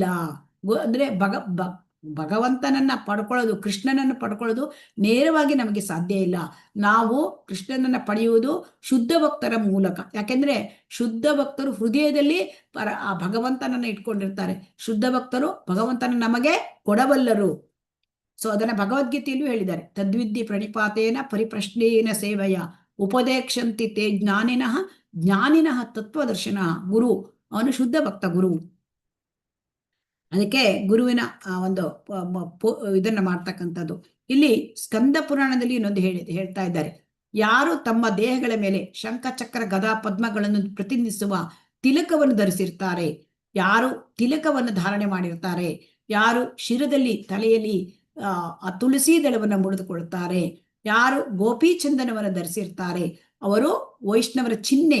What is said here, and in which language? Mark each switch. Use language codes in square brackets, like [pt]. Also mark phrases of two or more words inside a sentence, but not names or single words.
[kn] ಅಂದ್ರೆ ಭಗವಂತನನ್ನ ಪಡ್ಕೊಳ್ಳೋದು, ಕೃಷ್ಣನನ್ನು ಪಡ್ಕೊಳ್ಳೋದು ನೇರವಾಗಿ ನಮಗೆ ಸಾಧ್ಯ ಇಲ್ಲ. ನಾವು ಕೃಷ್ಣನನ್ನ ಪಡೆಯುವುದು ಶುದ್ಧ ಭಕ್ತರ ಮೂಲಕ. ಯಾಕೆಂದ್ರೆ ಶುದ್ಧ ಭಕ್ತರು ಹೃದಯದಲ್ಲಿ ಆ ಭಗವಂತನನ್ನ ಇಟ್ಕೊಂಡಿರ್ತಾರೆ. ಶುದ್ಧ ಭಕ್ತರು ಭಗವಂತನ ನಮಗೆ ಕೊಡಬಲ್ಲರು. ಸೊ ಅದನ್ನ ಭಗವದ್ಗೀತೆಯಲ್ಲೂ ಹೇಳಿದ್ದಾರೆ. [sa] ತದ್ವಿದ್ಯೆ ಪ್ರಣಿಪಾತೇನ ಪರಿಪ್ರಶ್ನೇನ ಸೇವೆಯ ಉಪದೇಕ್ಷಂತಿ ತೇ ಜ್ಞಾನಿನಃ ತತ್ವದರ್ಶನ. [kn] ಗುರು ಅವನು ಶುದ್ಧ ಭಕ್ತ ಗುರು. ಅದಕ್ಕೆ ಗುರುವಿನ ಒಂದು ಇದನ್ನ ಮಾಡ್ತಕ್ಕಂಥದ್ದು. ಇಲ್ಲಿ ಸ್ಕಂದ ಪುರಾಣದಲ್ಲಿ ಇನ್ನೊಂದು ಹೇಳ್ತಾ ಇದ್ದಾರೆ. ಯಾರು ತಮ್ಮ ದೇಹಗಳ ಮೇಲೆ ಶಂಖ ಚಕ್ರ ಗದಾ ಪದ್ಮಗಳನ್ನು ಪ್ರತಿನಿಧಿಸುವ ತಿಲಕವನ್ನು ಧರಿಸಿರ್ತಾರೆ, ಯಾರು ತಿಲಕವನ್ನು ಧಾರಣೆ ಮಾಡಿರ್ತಾರೆ, ಯಾರು ಶಿರದಲ್ಲಿ ತಲೆಯಲ್ಲಿ ಆ ತುಳಸಿ ದಳವನ್ನು ಮುಡಿದುಕೊಳ್ತಾರೆ, ಯಾರು ಗೋಪಿ ಚಂದನವನ್ನು ಧರಿಸಿರ್ತಾರೆ, ಅವರು ವೈಷ್ಣವರ ಚಿಹ್ನೆ.